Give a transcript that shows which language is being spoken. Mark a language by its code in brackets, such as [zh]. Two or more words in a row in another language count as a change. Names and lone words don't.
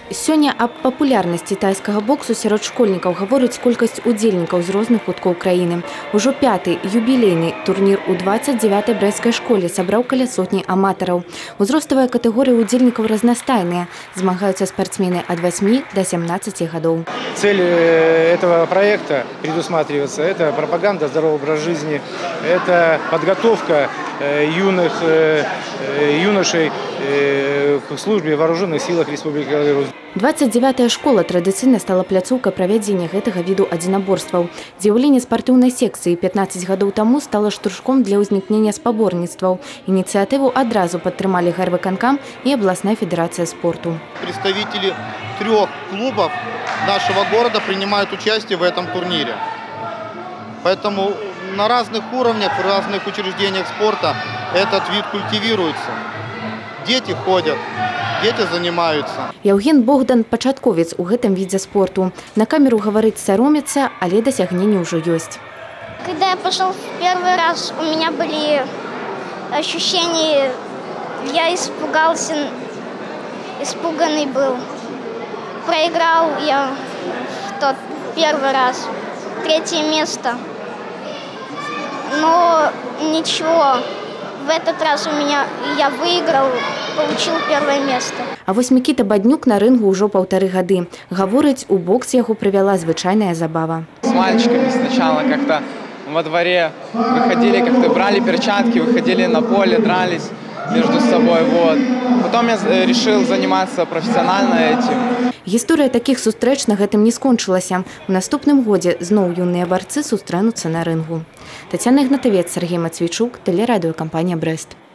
[be] Сёння аб папулярнасці тайскага боксу сярод школьнікаў гаворыць колькасць удзельнікаў з розных куткоў краіны. Ужо 5-й юбілейны турнір у 29-й брэсцкай школе сабраў каля сотні аматараў. Узроставыя катэгорыі удзельнікаў разнастайныя. [ru] Змагаюцца спортсмены от 8 до 17 годов. Цель этого проекта предусматривается – это пропаганда здорового образа жизни, это подготовка юношей к службе в вооруженных силах Республики Беларусь. [be] 29-я школа традыцыйна стала пляцоўкай правядзення гэтага віду адзінаборстваў. З'яўленне спартыўнай секцыі 15 гадоў таму стала штуршком для ўзнікнення спаборніцтваў. Ініцыятыву адразу падтрымалі гарвыканкам і абласная федерация спорту. [ru] Представители 3 клубов нашего города принимают участие в этом турнире. Поэтому на разных уровнях, в разных учреждениях спорта этот вид культивируется. Дети ходят. Дети занимаются. [be] Яўген Богдан – пачатковец у гэтым відзе спорту. На камеру говорить саромецца, але дасягненні ўжо ёсць. [ru] Когда я пошел в первый раз, у меня были ощущения, я испугался, испуганный был. Проиграл я в тот первый раз, 3-е место. Но ничего, в этот раз я выиграл, получил 1-е место. [be] А вось Мікіта Баднюк на рынгу ўжо 1,5 гады. Гаворыць, у бокс яго прывяла звычайная забава. [ru] С мальчиками сначала как-то во дворе выходили, как-то брали перчатки, выходили на поле, дрались между собой. Вот. Потом я решил заниматься профессионально этим. [be] Гісторыя такіх сустрэч на гэтым не скончылася. У наступным годзе зноў юныя барцы сустрэнуцца на рынгу. Тацяна Ігнатавец, Сергей Мацвійчук, тэлерадыёкампанія «Брэст».